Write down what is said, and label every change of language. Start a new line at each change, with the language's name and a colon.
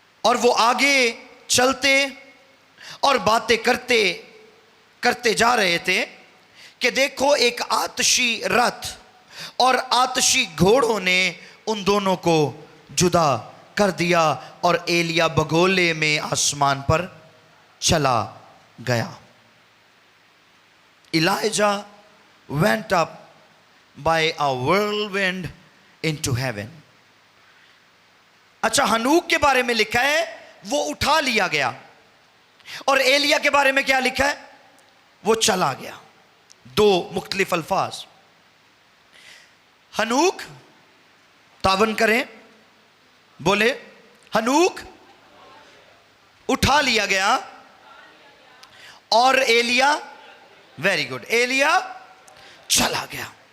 Urdu: اور وہ آگے چلتے اور باتیں کرتے جا رہے تھے کہ دیکھو ایک آتشی رتھ اور آتشی گھوڑوں نے ان دونوں کو جدا کر دیا اور ایلیا بگولے میں آسمان پر چلا گیا.
English: Elijah went up by a whirlwind into heaven.
Urdu: اچھا، ہنوک کے بارے میں لکھا ہے وہ اٹھا لیا گیا، اور ایلیا کے بارے میں کیا لکھا ہے؟ وہ چلا گیا. 2 مختلف الفاظ. ہنوک، تعاون کریں، بولے ہنوک اٹھا لیا گیا، اور ایلیا،
English: very good,
Urdu: ایلیا چلا گیا.